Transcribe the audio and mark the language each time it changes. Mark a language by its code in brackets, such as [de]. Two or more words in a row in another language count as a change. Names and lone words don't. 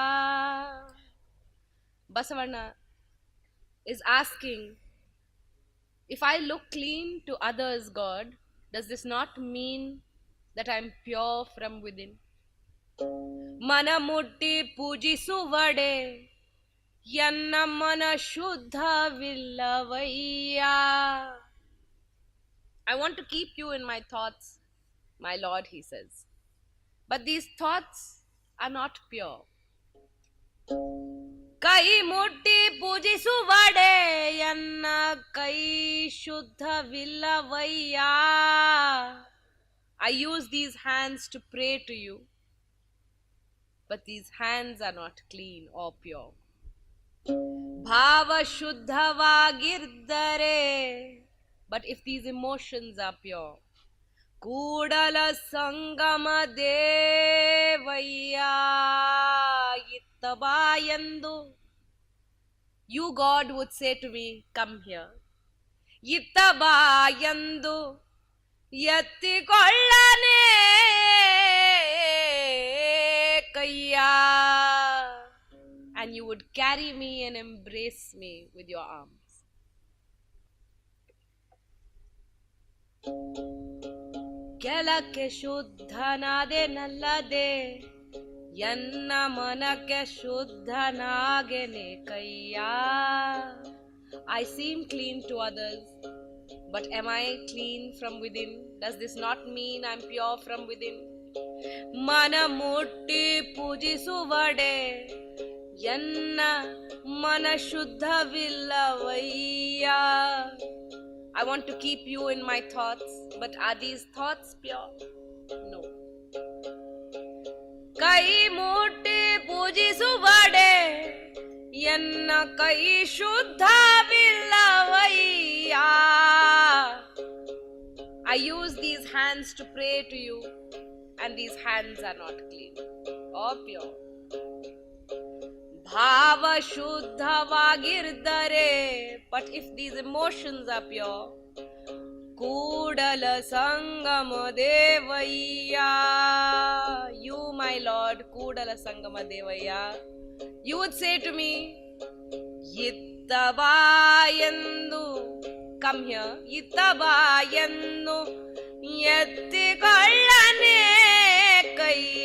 [en] Basavanna is asking, if I look clean to others, God, does this not mean that I'm pure from within? [kn] ಮನ ಮುಟ್ಟಿ ಪೂಜಿಸುವಡೆ ಎನ್ನ ಮನ ಶುದ್ಧವಿಲ್ಲವಯ್ಯ. [en] I want to keep you in my thoughts, my Lord, he says. But these thoughts are not pure. [kn] ಕೈ ಮುಟ್ಟಿ ಪೂಜಿಸುವಡೆ ಎನ್ನ ಕೈ ಶುದ್ಧವಿಲ್ಲವಯ್ಯ. [en] I use these hands to pray to you, but these hands are not clean or pure. [kn] ಭಾವ ಶುದ್ಧವಾಗಿದ್ದರೆ, [en] but if these emotions are pure, [kn] ಕೂಡಲ ಸಂಗಮ ದೇವಯ್ಯ ಇತ್ತ ಬಾ ಎಂದು [en] you God would say to me, come here. [kn] ಇತ್ತ ಬಾ ಎಂದು ಎತ್ತಿಕೊಳ್ಳನೆ ಕೈಯ. [en] And you would carry me and embrace me with your arms. [kn] ಕೆಲಕ್ಕೆ ಶುದ್ಧನಾದೆ ನಲ್ಲದೆ ಎನ್ನ ಮನಕ್ಕೆ ಶುದ್ಧನಾಗೆನೆ ಕೈಯ. [en] I seem clean to others, but am I clean from within? Does this not mean I'm pure from within? [kn] ಮನ ಮುಟ್ಟಿ ಪೂಜಿಸುವಡೆ ಎನ್ನ ಮನ ಶುದ್ಧವಿಲ್ಲವಯ್ಯ. [en] I want to keep you in my thoughts, but are these thoughts pure? No. [kn] ಕೈ ಮುಟ್ಟಿ ಪೂಜಿಸುವಡೆ ಎನ್ನ ಕೈ ಶುದ್ಧವಿಲ್ಲವಯ್ಯ. [en] I use these hands to pray to you, and these hands are not clean or pure. [kn] ಭಾವ ಶುದ್ಧವಾಗಿದ್ದರೆ, [en] but if these emotions are pure, [kn] ಕೂಡಲ ಸಂಗಮ ದೇವಯ್ಯ. [en] You, my Lord, [kn] ಕೂಡಲ ಸಂಗಮ ದೇವಯ್ಯ, [en] you would say to me, [kn] ಇತ್ತ ಬಾ ಎಂದು, [en] come here, [kn] ಇತ್ತ ಬಾ ಎಂದು ಎತ್ತಿಕೊಳ್ಳನೆ ಕೈಯ.